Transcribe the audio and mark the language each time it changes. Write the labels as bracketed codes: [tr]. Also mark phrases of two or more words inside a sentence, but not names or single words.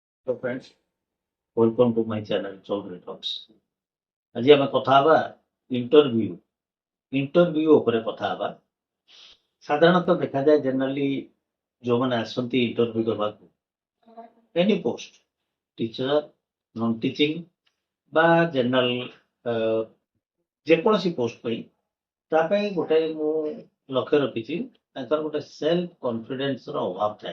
[en] So friends, welcome to my channel Chaudhary Talks. [or] ଆଜି ଆମେ କଥା ହେବା ଇଣ୍ଟରଭ୍ୟୁ ଉପରେ କଥା ହେବା। ସାଧାରଣତଃ ଦେଖାଯାଏ ଜେନେରାଲି ଯୋଉମାନେ ଆସନ୍ତି ଇଣ୍ଟରଭ୍ୟୁ ଦେବାକୁ [en] any post teacher non teaching [or] ବା ଜେନେରାଲ ଯେକୌଣସି ପୋଷ୍ଟ ପାଇଁ ତା ପାଇଁ ଗୋଟେ ମୁଁ ଲକ୍ଷ୍ୟ ରଖିଛି ତାଙ୍କର ଗୋଟେ [en] self confidenceର [or] ଅଭାବ ଥାଏ।